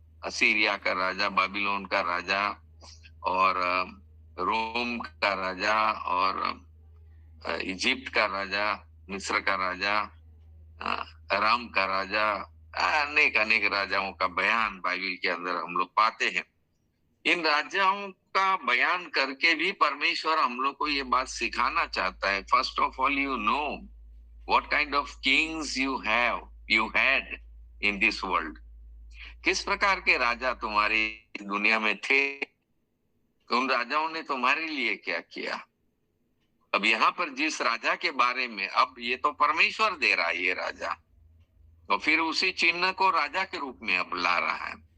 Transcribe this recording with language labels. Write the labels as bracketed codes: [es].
[hi] Assyria का राजा, बाबिलोन का राजा, और रोम का राजा, और इजिप्ट का राजा, मिस्र का राजा, अराम का राजा, अनेक अनेक राजाओं का बयान बाइबल के अंदर हम लोग पाते हैं। इन राजाओं का बयान करके भी परमेश्वर हम लोग को ये बात सिखाना चाहता है। [en] First of all, you know what kind of kings you had in this world। [hi] किस प्रकार के राजा तुम्हारी दुनिया में थे, उन राजाओं ने तुम्हारे लिए क्या किया। अब यहाँ पर जिस राजा के बारे में, अब ये तो परमेश्वर दे रहा है ये राजा, तो फिर उसी चिन्ह को राजा के रूप में अब ला रहा है।